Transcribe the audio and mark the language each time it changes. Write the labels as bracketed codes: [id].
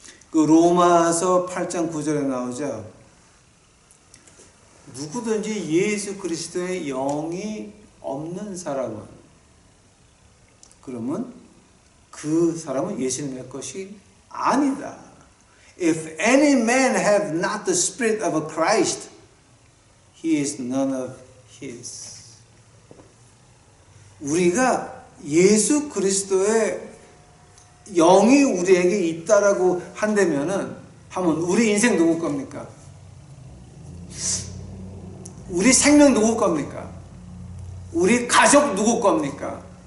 [ko] 그 로마서 8장 9절에 나오죠. 누구든지 예수 그리스도의 영이 없는 사람은, 그러면 그 사람은 예수님의 것이 아니다. [en] If any man have not the spirit of a Christ, he is none of his. [ko] 우리가 예수 그리스도의 영이 우리에게 있다라고 한다면은, 하면 우리 인생 누구 겁니까? 우리 생명 누구 겁니까? 우리 가족 누구 겁니까?